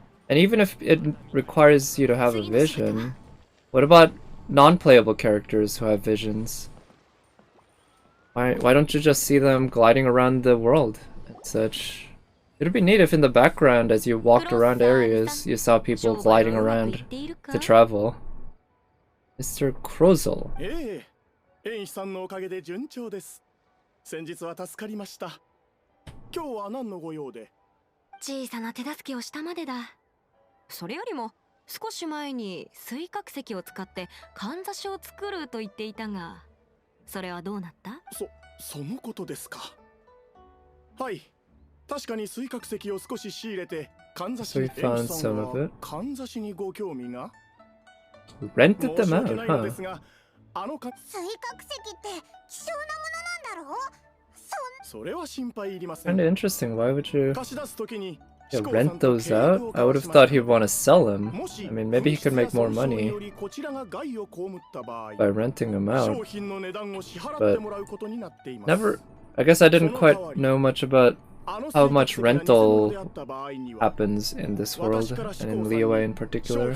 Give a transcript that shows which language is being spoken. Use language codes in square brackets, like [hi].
[en] And even if it requires you to have a vision, what about non-playable characters who have visions? Why don't you just see them gliding around the world and such? It'd be neat if in the background, as you walked around areas, you saw people gliding around to travel. Mr. Krozel. [ja] エイさんのおかげで順調です。先日は助かりました。今日は何のご用で？小さな手助けをしたまでだ。それよりも少し前に水角石を使ってかんざしを作ると言っていたが、それはどうなった？そのことですか。はい。確かに水角石を少し仕入れて、かんざしにかんざしにご興味が。 [en] Rented them out, huh? [ja] 水角石って希少なものなんだろう？それは心配いりません。 [en] Kinda interesting. Why would you rent those out? I would have thought he'd want to sell them. I mean, maybe he could make more money by renting them out. But never. I guess I didn't quite know much about how much rental happens in this world, and in Liyue in particular.